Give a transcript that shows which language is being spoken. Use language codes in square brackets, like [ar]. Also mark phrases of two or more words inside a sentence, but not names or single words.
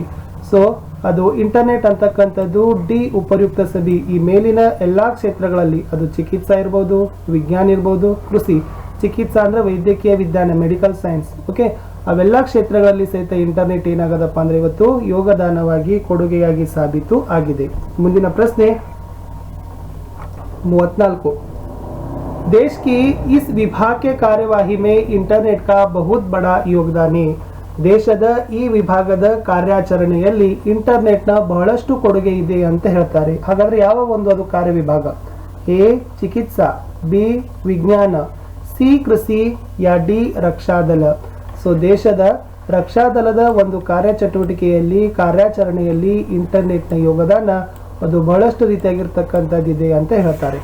[kn] ಸೊ ಅದು ಇಂಟರ್ನೆಟ್ ಅಂತಕ್ಕಂಥದ್ದು D [hi] उपयुक्त सभी [kn] ಈ ಮೇಲಿನ ಎಲ್ಲಾ ಕ್ಷೇತ್ರಗಳಲ್ಲಿ, ಅದು ಚಿಕಿತ್ಸಾ ಇರ್ಬೋದು, ವಿಜ್ಞಾನ ಇರ್ಬೋದು, ಕೃಷಿ, ಚಿಕಿತ್ಸಾ ಅಂದ್ರೆ ವೈದ್ಯಕೀಯ ವಿಜ್ಞಾನ, [en] medical science, [kn] ಓಕೆ, ಅವೆಲ್ಲ ಕ್ಷೇತ್ರಗಳಲ್ಲಿ ಸಹಿತ ಇಂಟರ್ನೆಟ್ ಏನಾಗದಪ್ಪ ಅಂದ್ರೆ ಇವತ್ತು ಯೋಗದಾನವಾಗಿ, ಕೊಡುಗೆಯಾಗಿ ಸಾಬೀತು ಆಗಿದೆ. ಮುಂದಿನ ಪ್ರಶ್ನೆ 34. [hi] देश की इस विभाग के कार्यवाही में इंटरनेट का बहुत बड़ा योगदान है. [kn] ದೇಶದ ಈ ವಿಭಾಗದ ಕಾರ್ಯಾಚರಣೆಯಲ್ಲಿ ಇಂಟರ್ನೆಟ್ನ ಬಹಳಷ್ಟು ಕೊಡುಗೆ ಇದೆ ಅಂತ ಹೇಳ್ತಾರೆ. ಹಾಗಾದ್ರೆ ಯಾವ ಒಂದು ಅದು ಕಾರ್ಯವಿಭಾಗ? ಎ ಚಿಕಿತ್ಸಾ, ಬಿ ವಿಜ್ಞಾನ, ಸಿ ಕೃಷಿ, ಯಾ ಡಿ ರಕ್ಷಾದಳ. ಸೊ ದೇಶದ ರಕ್ಷಾದಳದ ಒಂದು ಕಾರ್ಯಚಟುವಟಿಕೆಯಲ್ಲಿ ಕಾರ್ಯಾಚರಣೆಯಲ್ಲಿ ಇಂಟರ್ನೆಟ್ನ ಯೋಗದಾನ ಅದು ಬಹಳಷ್ಟು ರೀತಿಯಾಗಿರ್ತಕ್ಕಂಥದ್ದಿದೆ ಅಂತ ಹೇಳ್ತಾರೆ.